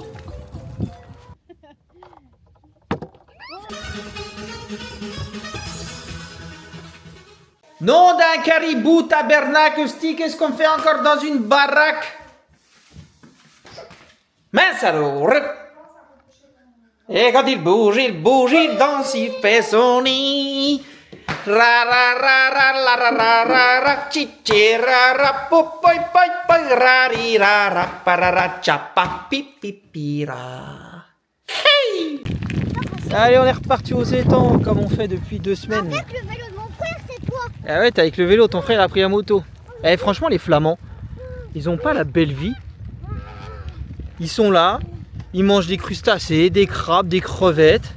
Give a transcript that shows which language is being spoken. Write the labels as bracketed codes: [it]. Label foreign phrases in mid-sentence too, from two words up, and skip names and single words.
[fr] Nom d'un caribou tabernacle stick, qu'est-ce qu'on fait encore dans une baraque? Mince alors. Et quand il bouge, il danse, il fait son nid. Ra ra ra ra la ra ra ra ra chichi ra ra po poi poi poi ra ri ra ra pa ra ra cha pa pi pi pi ra. Hey! Allez, on est reparti aux étangs comme on fait depuis 2 semaines. Avec le vélo de mon frère, c'est toi. Ah ouais, t'es avec le vélo, ton frère a pris la moto. Eh, franchement, les Flamands, ils ont pas la belle vie. Ils sont là, ils mangent des crustacés, des crabes, des crevettes.